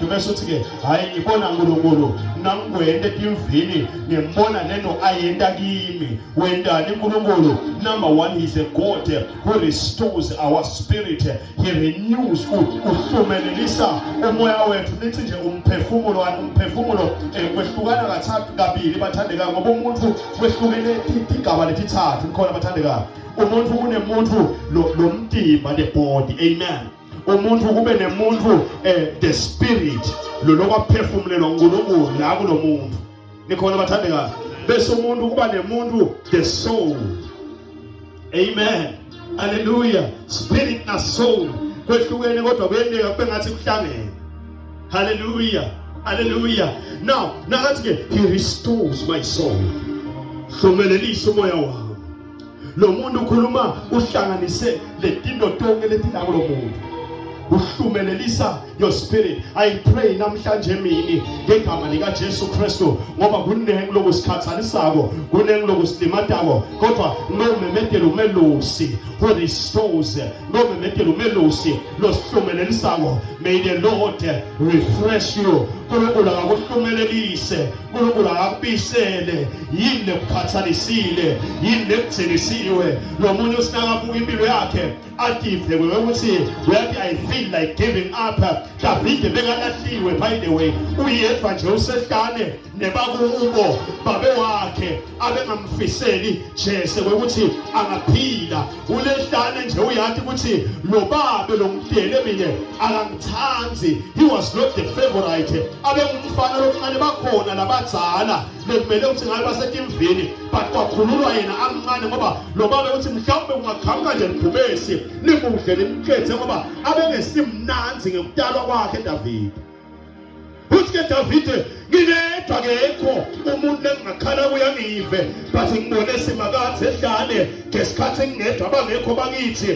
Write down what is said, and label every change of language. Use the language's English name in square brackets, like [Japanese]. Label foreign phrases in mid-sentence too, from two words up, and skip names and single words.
[Swati] Bese uthi ke hayi ngibona uNkulunkulu nangikwende timvini, ngibona nento ayenda kimi. Wendani uNkulunkulu? [English] Number one, he's a God who restores our spirit. He renews, [Swati] uhlumelelisa umoya wethu. Nithi nje umphefumulo kwehlukana kathathu kabili bathandekayo, ngoba umuntu kwehlukene igaba letithathu. Nikhona bathandekayo, umuntu kunemuntu lo mtimba, [English] the body. Amen. [Swati] Umuntu kube nemuntu [English] the spirit, [Swati] lo lokwaphefumulelwa uNkulunkulu la kulo muntu. Nikhona bathandekayo. Bese umuntu kuba nemuntu [English] the soul. [Swati] Amen. Hallelujah. Spirit na soul kwehlukene kodwa kuyendeka kube ngathi kuhlangene. [English] Hallelujah. Hallelujah. Now [Swati] nakathi ke [English] he restores my soul, [Swati] hlumelelisa umoya wami. Lo muntu ukhuluma uhlanganise letinto tonke letilako lo muntu, uhlumelelisa [English] your spirit. I pray [Swati] namhlanje emini ngegama lika Jesu Kristu, ngoba kunengi lokusikhathalisako, kunengi lokusilimatako, kodwa nomemedela umelusi [English] who restores, [Swati] nomemedela umelusi losihlumelelisa. [English] May the Lord refresh you. [Swati] UNkulunkulu akakuhlumelelise, uNkulunkulu akakubisele yini lekukhathalisile, yini lekugcinisiwe. Lo munye usinakabuka impilo yakhe ative ukuthi uyathi [English] I feel like giving up. [Swati] Davide bekalahliwe, [English] by the way, [Swati] uyedwa nje usehlane nebakubo babe wakhe abengamfiseli Jese ukuthi angaphila. Ulehlane nje uyathi ukuthi lo babe lo mdele mina akangithanzi. [English] He was not the favorite. [Swati] Abengumfana lokuncane bakhona labadzala lekumele ukuthi ngabe basetimvini, but kwakhululwa yena amncane ngoba lo babe uthi mhlawumbe ungakhamka nje liphumesi limuhle limkhethe ngoba abengesimnanzi ngekudalwa kwakhe Davide. Uthi ke Davide ngingedwa kekho umuntu engakhala kuyangive but ngibone simakade ehlane ngesikhathi ngingedwa abangekho bakithi